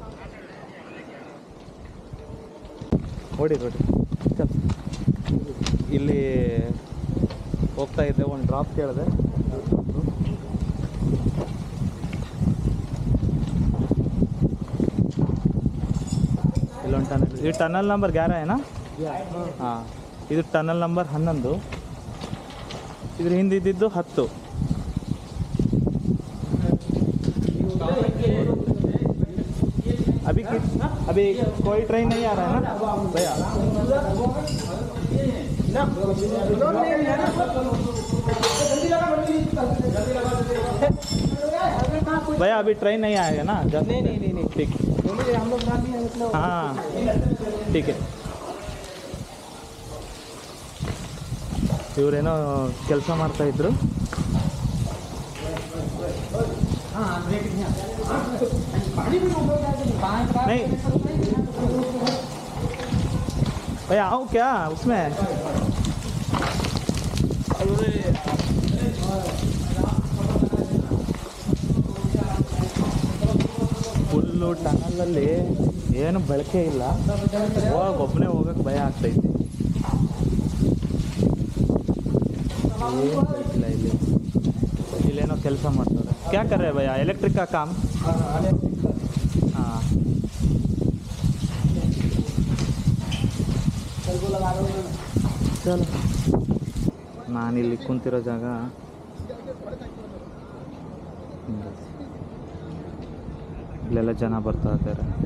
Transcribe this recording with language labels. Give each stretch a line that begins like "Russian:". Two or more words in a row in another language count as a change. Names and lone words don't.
Kannada: ಓಡಿ ಇಲ್ಲಿ ಹೋಗ್ತಾ ಇದ್ದೆ, ಒಂದು ಡ್ರಾಪ್ ಕೇಳಿದೆ. ಅಲ್ಲೊಂದು ಟನಲ್. ಈ ಟನಲ್ ನಂಬರ್ 11 ಏನಾ? ಹಾಂ, ಇದು ಟನಲ್ ನಂಬರ್ 11. ಇದ್ರ ಹಿಂದೆ ಇದ್ದಿದ್ದು 10.
Hindi: अभी कोई ट्रेन नहीं आ रहा है ना भैया? भैया अभी ट्रेन नहीं आएगा ना? नहीं ठीक, हम लोग हाँ ठीक है.
Kannada: ಇವರೇನೋ ಕೆಲಸ ಮಾಡ್ತಾಯಿದ್ರು.
Hindi: नहीं भैया आऊँ क्या उसमें?
Kannada: ಫುಲ್ಲು ಟನಲಲ್ಲಿ ಏನು ಬೆಳಕೆ ಇಲ್ಲ, ಒಬ್ಬನೇ ಹೋಗಕ್ಕೆ ಭಯ ಆಗ್ತೈತಿ. ಏನು ಬೆಳಕಿಲ್ಲ ಇಲ್ಲಿ. ಇಲ್ಲೇನೋ ಕೆಲಸ ಮಾಡ್ತಾರೆ.
Hindi: क्या कर रहे हैं भैया? इलेक्ट्रिक का काम? हाँ.
Kannada: ಚಲೋ, ನಾನಿಲ್ಲಿ ಕುಂತಿರೋ ಜಾಗ ಇಲ್ಲೆಲ್ಲ ಜನ ಬರ್ತಾ ಇದ್ದಾರೆ.